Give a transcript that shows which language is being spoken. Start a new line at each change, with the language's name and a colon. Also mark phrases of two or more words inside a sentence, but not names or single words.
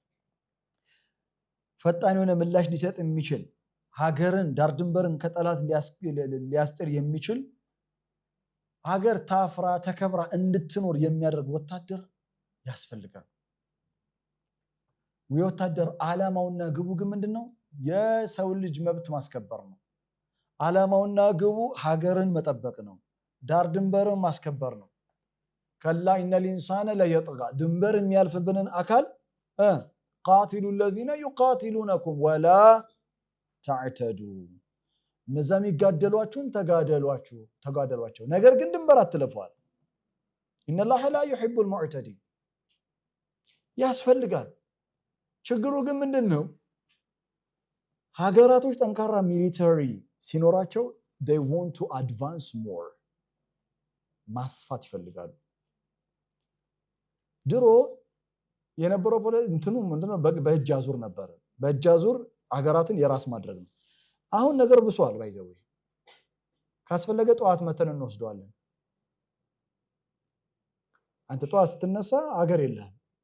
Amharic: ፈጣን የሆነ ምላሽ ሊሰጥ የሚችል ሀገርን ዳር ድንበርን ከጠላት ሊያስጥር የሚችል ሀገር ታፍራ ተከብራ እንድትኖር የሚያደርግ ወታደር ያስፈልጋል። የወታደር ዓላማውና ግቡ ግን ምንድነው? የሰው ልጅ መብት ማስከበር ነው። ዓላማውና ግቡ ሀገርን መጠበቅ ነው። ዳር ድንበርን ማስከበር ነው።
Arabic: كلا إن الإنسان ليطغى
Amharic: ድንበር የሚያልፍብንን አካል
Arabic: قاتلوا الذين يقاتلونكم ولا تعتدوا
Amharic: እነዛ የሚጋደሏችሁን ተጋደሏቸው ነገር ግን ድንበር አትለፏል።
Arabic: إن الله لا يحب المعتدين
Amharic: ያስፈልጋል። ችግሩ ግን ምንድነው? ሀገራቶች ጠንካራ ሚሊተሪ ሲኖራቸው
English: they want to advance more
Amharic: ማስፋት ይፈልጋሉ። ድሮ የነበረው እንትኑ ምንድነው? በእጅ አዙር ነበር። በእጅ አዙር ሀገራትን የራስ ማድረግ ነው። አሁን ነገር ብሷል። ባይዘው ካስፈለገ ጠዋት መተን እንወስደዋለን። አንተ ጠዋት ስትነሳ ሀገር የለህም።